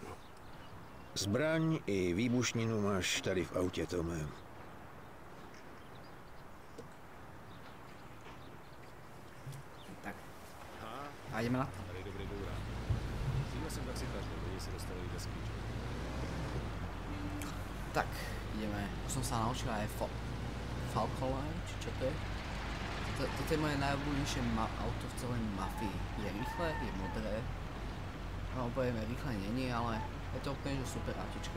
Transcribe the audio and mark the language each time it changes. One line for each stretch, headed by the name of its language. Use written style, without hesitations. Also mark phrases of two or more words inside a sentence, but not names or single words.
Czech: Zbraň i výbušninu máš tady v autě, Tome. Tak. A jdeme na to. Tady dobrý bourá. Zíme jsem taxikář, lidi se dostali do desky.
Slovak: Tak, ideme. Už som sa naučil aj Falcone, či čo to je? Toto je moje najobľúbenejšie auto v celej Mafii. Je rýchle, je modré. No, povieme, rýchle není, ale je to úplne že super autičko.